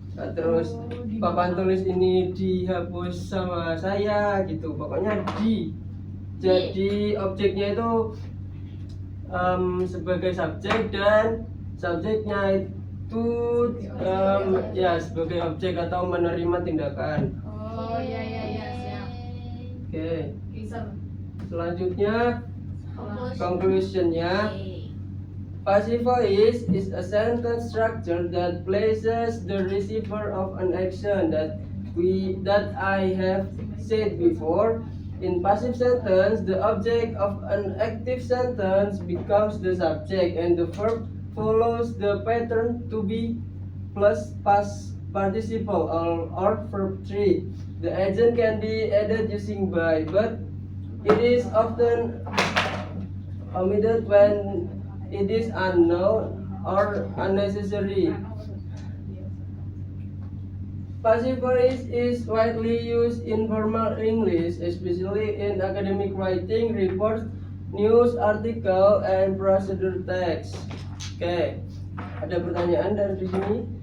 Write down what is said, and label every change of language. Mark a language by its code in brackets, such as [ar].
[id] Nah, terus papan tulis ini dihapus sama saya gitu, pokoknya di. Jadi objeknya itu sebagai subjek dan subjeknya itu ya sebagai objek atau menerima tindakan. Oh ya ya ya siap. Oke, Kisah. selanjutnya conclusionnya, [en] passive voice is a sentence structure that places the receiver of an action that I have said before. In passive sentence, the object of an active sentence becomes the subject and the verb follows the pattern to be plus past participle or verb 3. The agent can be added using by, but it is often omitted when it is unknown or unnecessary. Passive voice is widely used in formal English, especially in academic writing, reports, news article, and procedure text. [id] Oke, ada pertanyaan dari sini?